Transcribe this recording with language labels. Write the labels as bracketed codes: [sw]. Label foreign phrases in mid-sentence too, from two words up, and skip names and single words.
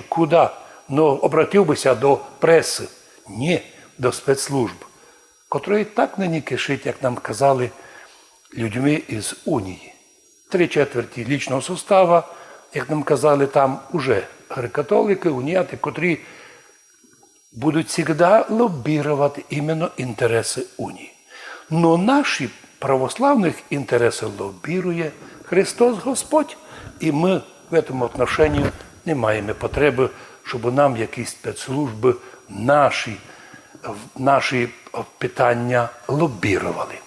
[uk] Куди? Обратив бися до преси. Ні, до спецслужб, котрої так нині кишить, як нам казали, людьми із унії. [ru] 3/4 лічного состава, [uk] як нам казали, [ru] там уже греко-католики, уніати, котрі будут всегда лоббировать именно интересы унии. Но наши православных интересы лоббирует Христос Господь. [uk] І ми [ru] в этом отношении [uk] не маємо потреби, щоб нам якісь спецслужби наші питання лоббірували.